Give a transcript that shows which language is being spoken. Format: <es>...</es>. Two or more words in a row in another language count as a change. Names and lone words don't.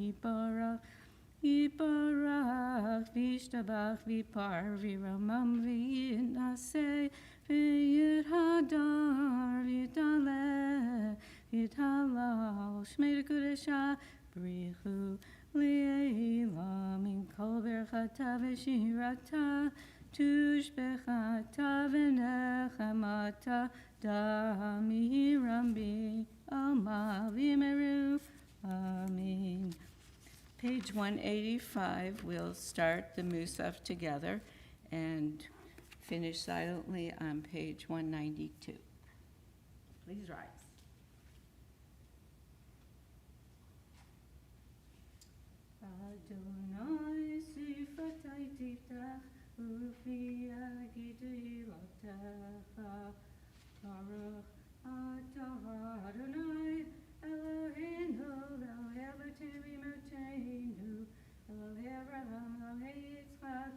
<arc>יתברך וישתבח ויתפאר ויתרומם ויתנשא ויתהדר ויתעלה ויתהלל שמה דקודשא בריך הוא לעלא מן כל ברכתא ושירתא תשבחתא ונחמתא דאמירן בעלמא ואמרו, amen.</arc> <en>Page 185, we'll start the Musaf together and finish silently on page 192. Please rise.</en> <he>אדני שפתי תפתח ופי יגיד תהלתך ברוך אתה אדני אלהינו אלהי אבותינו אמותינו אלהי אברהם אלהי יצחק</he>